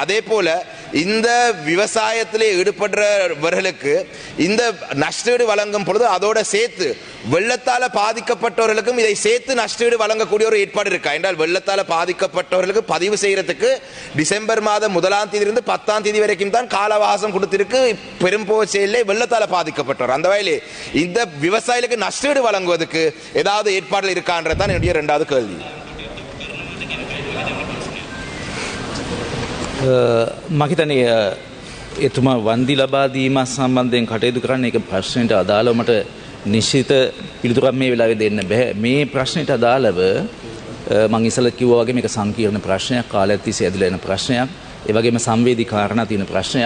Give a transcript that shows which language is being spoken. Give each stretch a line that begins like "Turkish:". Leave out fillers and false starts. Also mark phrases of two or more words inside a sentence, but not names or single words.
Tamil: அதே போல இந்த விவசாயத்திலே ஈடுபடுறவர்களுக்கு இந்த நஷ்டஈடு வழங்கும் பொழுது அதோட சேர்த்து வெள்ளத்தால பாதிக்கப்பட்டவர்களுக்கும் இதை சேர்த்து நஷ்டஈடு வழங்கக்கூடிய ஒரு ஏற்பாடு இருக்கா என்றால், வெள்ளத்தால பாதிக்கப்பட்டவர்களுக்கு பதிவு செய்யறதுக்கு டிசம்பர் மாதம் 1ஆம் தேதியிலிருந்து 10ஆம் தேதி வரைக்கும் தான் கால அவகாசம் கொடுத்திருக்கு பெரும்போச்சையிலே வெள்ளத்தால பாதிக்கப்பட்டவர். அந்த வகையிலே இந்த விவசாயிகளுக்கு நஷ்டஈடு வழங்குவதற்கு ஏதாவது ஏற்பாடுகள் இருக்கான்றதான் என்னுடைய இரண்டாவது கேள்வி.
Sinhala: මහිතනය එතුමා වන්දි ලබා දීමත් සම්බන්ධයෙන් කටයුතු කරන්න එක ප්‍රශ්නයට අදාළව මට නිශ්චිත පිළිතුරක් මේ වෙලාවේ දෙන්න බෑ. මේ ප්‍රශ්නයට අදාළව මම ඉස්සෙල්ලා කිව්වා වගේ මේක සංකීර්ණ ප්‍රශ්නයක්, කාලයක් තිස්සේ ඇදලා එන ප්‍රශ්නයක්, ඒ වගේම සංවේදී කාරණා තියෙන ප්‍රශ්නයක්.